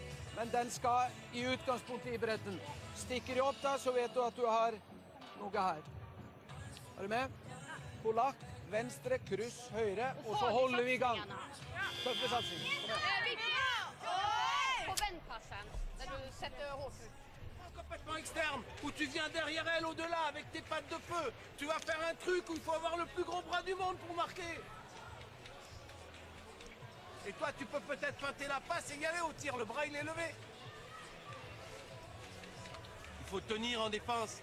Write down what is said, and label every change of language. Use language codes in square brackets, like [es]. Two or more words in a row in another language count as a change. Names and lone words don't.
[no] Men den skal i utgangspunktet i bredden. Stikker de opp da, så vet du at du har noe her. Er du med? Polakk, venstre, kryss, høyre. Og så holder vi i gang. Tøffe satsing. Kom igjen. [sv] På vennpassen, där du sätter hårt ut. [fr] Complètement externe, où tu viens derrière elle au-delà avec tes pattes de feu. Tu vas faire un truc où il faut avoir le plus gros bras du monde pour marquer. Et toi, tu peux peut-être feinter la passe et y aller au tir. Le bras, il est levé. Il faut tenir en défense.